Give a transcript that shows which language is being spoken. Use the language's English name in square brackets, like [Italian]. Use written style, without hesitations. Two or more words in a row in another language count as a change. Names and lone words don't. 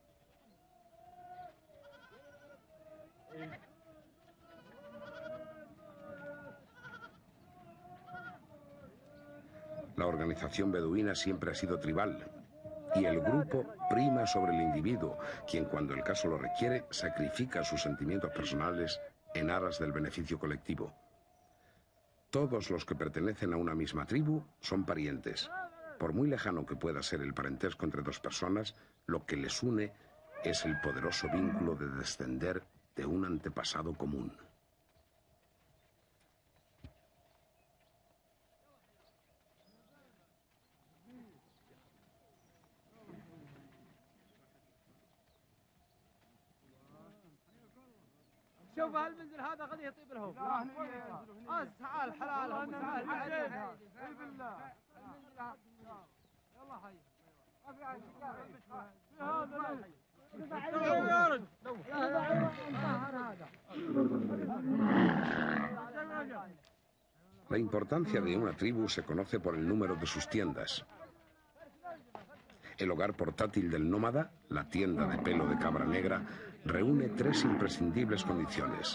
[Spanish] La organización beduina siempre ha sido tribal, y el grupo prima sobre el individuo, quien cuando el caso lo requiere sacrifica sus sentimientos personales en aras del beneficio colectivo. Todos los que pertenecen a una misma tribu son parientes. Por muy lejano que pueda ser el parentesco entre dos personas, lo que les une es el poderoso vínculo de descender de un antepasado común. [Arabic] شوف هالمنزل هذا غادي يطيب لهم تعال حلال تعال بالله يلا حي [Spanish] La importancia de una tribu se conoce por el número de sus tiendas. El hogar portátil del nómada, la tienda de pelo de cabra negra, reúne tres imprescindibles condiciones.